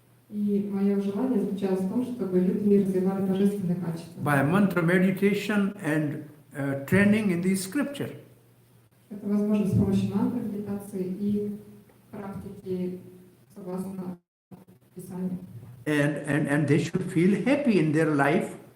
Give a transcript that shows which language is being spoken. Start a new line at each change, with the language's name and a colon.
Russian: И мое желание заключалось в том, чтобы люди развивали божественные качества.
English: By mantra meditation and training in the scripture.
Russian: Это возможно с помощью мантры, медитации и практики согласно Писанию.
English: And they should feel happy in their life.